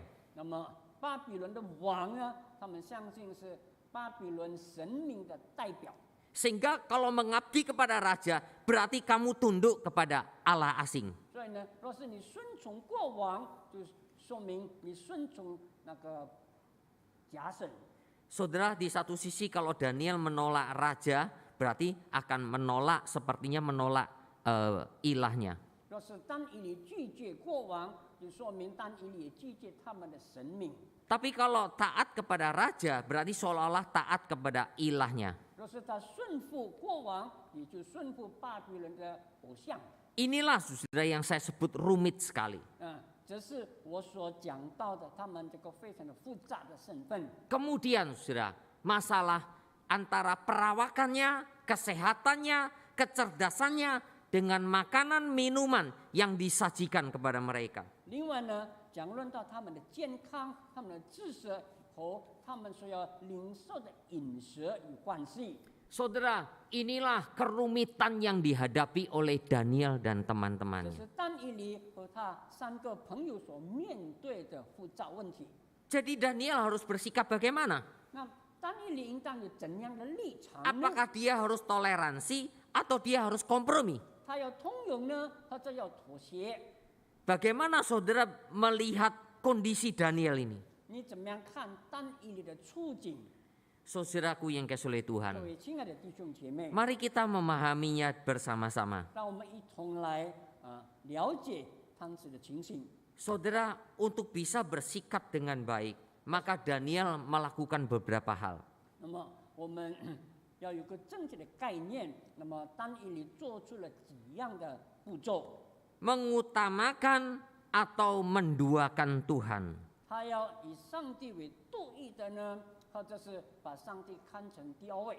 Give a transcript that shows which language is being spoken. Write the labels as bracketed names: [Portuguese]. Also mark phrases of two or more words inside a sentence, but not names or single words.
[Chinese] 那么巴比伦的王呢，他们相信是巴比伦神明的代表。 [Indonesian] Sehingga kalau mengabdi kepada raja, berarti kamu tunduk kepada Allah asing. [Chinese] 所以呢，若是你顺从国王，就说明你顺从那个假神。 [Indonesian] Saudara, di satu sisi kalau Daniel menolak raja, berarti akan menolak, sepertinya menolak ilahnya. [Chinese] 若是但以理拒绝国王，就说明但以理也拒绝他们的神明。 [Indonesian] Tapi kalau taat kepada raja, berarti seolah-olah taat kepada ilahnya. [Chinese] 若是他顺服国王，也就顺服巴比伦的偶像。 [Indonesian] Inilah saudara yang saya sebut rumit sekali. [Chinese] 这是我所讲到的，他们这个非常的复杂的身份。 [Indonesian] Kemudian saudara, masalah antara perawakannya, kesehatannya, kecerdasannya dengan makanan minuman yang disajikan kepada mereka. [Chinese] 另外呢，讲论到他们的健康、他们的知识和他们所要领受的饮食有关系。 [Indonesian] Saudara, inilah kerumitan yang dihadapi oleh Daniel dan [Chinese] 这 [Indonesian] teman-temannya. [Chinese] 是但以理和他三个朋友所面对的复杂问题。 [Indonesian] Jadi Daniel harus bersikap bagaimana? [Chinese] 那但以理应当有怎样的立场呢？ [Indonesian] Apakah dia harus toleransi atau dia harus kompromi? [Chinese] 他要通融呢，或者要妥协？ [Indonesian] Bagaimana saudara melihat kondisi Daniel ini? [Chinese] 你怎么样看但以理的处境？ [Indonesian] Saudaraku yang kasih oleh [Chinese] 各 [Indonesian] Tuhan, [Chinese] 位亲爱的弟兄姐妹， [Indonesian] mari kita memahaminya bersama-sama. [Chinese] 让我们一同来了解当时的情形。 [Indonesian] Saudara, untuk bisa bersikap dengan baik, maka Daniel melakukan beberapa hal. [Chinese] 那么我们要有个正确的概念。那么但以理做出了几样的步骤， [Indonesian] Mengutamakan atau menduakan Tuhan. [Chinese] 他要以上帝为度义的呢，或者是把上帝看成第二位，